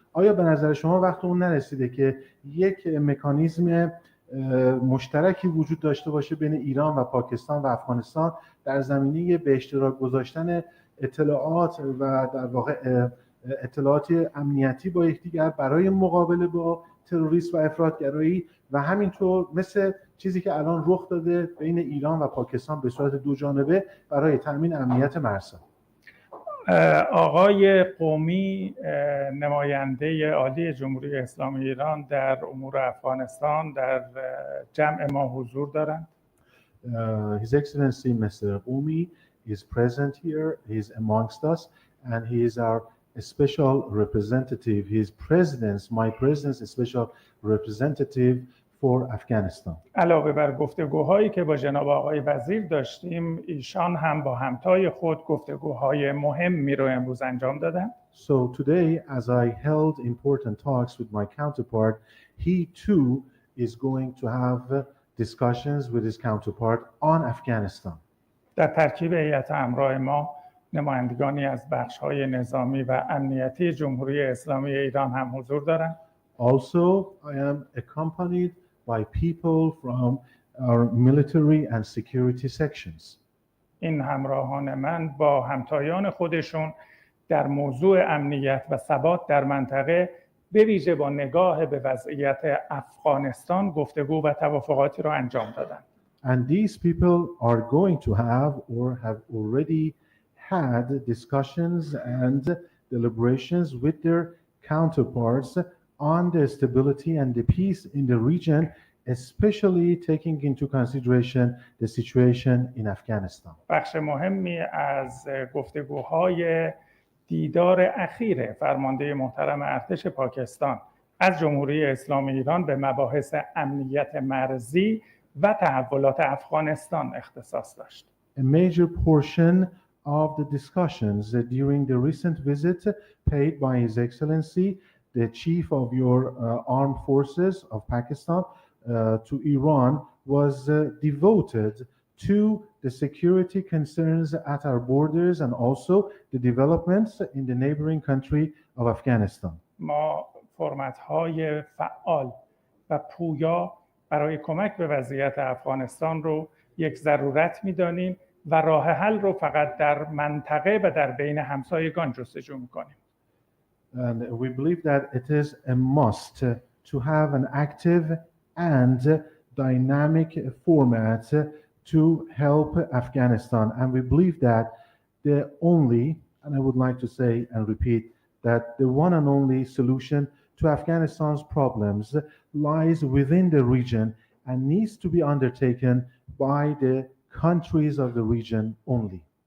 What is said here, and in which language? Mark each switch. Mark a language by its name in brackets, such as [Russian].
[Persian] آیا به نظر شما وقت اون نرسیده که یک مکانیزم مشترکی وجود داشته باشه بین ایران و پاکستان و افغانستان در زمینه به اشتراک گذاشتن اطلاعات و در واقع اطلاعات امنیتی با یکدیگر برای مقابله با تروریسم و افراطگرایی و همینطور مثل چیزی که الان رخ داده بین ایران و پاکستان به صورت دو جانبه برای تامین امنیت مرزها؟ آقای قومی نماینده عالی جمهوری اسلامی ایران در امور افغانستان در جمع ما حضور دارند. [English] His Excellency Mr. Qumi is present here. He is amongst us and he is our special representative. He is my president's special representative for Afghanistan. [Persian] علاوه بر گفتگوهایی که با جناب آقای وزیر داشتیم، ایشان هم با همتای خود گفتگوهای مهمی رو امروز انجام دادند. [English] So today, as I held important talks with my counterpart, he too is going to have discussions with his counterpart on Afghanistan. [Persian] در ترکیب هیئت همراه ما نمایندگانی از بخش‌های نظامی و امنیتی جمهوری اسلامی ایران هم حضور دارند. [English] Also, I am accompanied by people from our military and security sections. [Persian] این همراهان من با همتایان خودشون در موضوع امنیت و ثبات در منطقه به ویژه با نگاه به وضعیت افغانستان گفتگو و توافقاتی را انجام دادند. [English] And these people are going to have or have already had discussions and deliberations with their counterparts on the stability and the peace in the region, especially taking into consideration the situation in Afghanistan. [Persian] بخش مهمی از گفتگوهای دیدار اخیر فرمانده محترم ارتش پاکستان از جمهوری اسلامی ایران به مباحث امنیت مرزی و تحولات افغانستان اختصاص داشت. [English] A major portion of the discussions during the recent visit paid by His Excellency, the Chief of your Armed Forces of Pakistan to Iran was devoted to the security concerns at our borders and also the developments in the neighboring country of Afghanistan. [Persian] ما فرمت‌های فعال و پویا برای کمک به وضعیت افغانستان رو یک ضرورت می‌دانیم و راه حل رو فقط در منطقه و در بین همسایگان جستجو می‌کنیم. [English] And we believe that it is a must to have an active and dynamic format to help Afghanistan. And we believe that the only, and I would like to say and repeat, that the one and only solution to Afghanistan's problems lies within the region and needs to be undertaken by the countries of the region only.